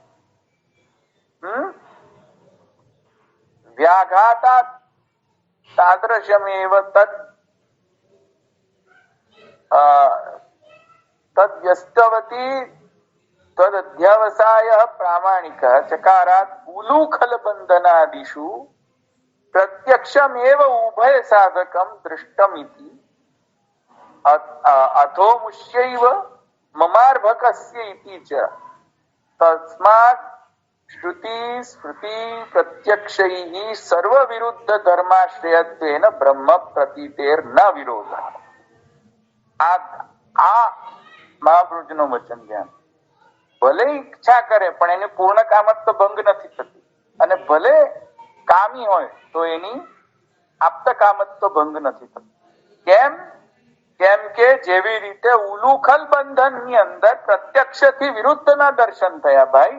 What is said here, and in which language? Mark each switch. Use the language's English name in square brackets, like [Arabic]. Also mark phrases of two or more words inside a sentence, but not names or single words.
[Sanskrit] વ્યાઘાતા તાદૃશમેવ તદ્વ્યસ્તવતી તદધ્યવસાય પ્રામાણિક ચકારાત ઉલુખલ બંધનાદિષુ પ્રત્યક્ષમેવ ઉભય સાધકમ દૃષ્ટમિતિ अथो मुष्यैव ममार्भकस्य इति च तस्मात् श्रुति स्मृति प्रत्यक्षैः सर्व विरुद्ध धर्माश्रयत्वेन ब्रह्म प्रतीतेर न विरोध. [Gujarati] આ મહાપુરુષનું વચન ધ્યાન. ભલે ઈચ્છા કરે પણ એને પૂર્ણ કામત તો ભંગ નથી થતી, અને ભલે કામી હોય તો એની આપ્ત કામત તો ભંગ નથી થતી. કેમ? કેમ કે જેવી રીતે ઉલુખલ બંધન ની અંદર પ્રત્યક્ષ થી વિરુદ્ધ ના દર્શન થયા ભાઈ.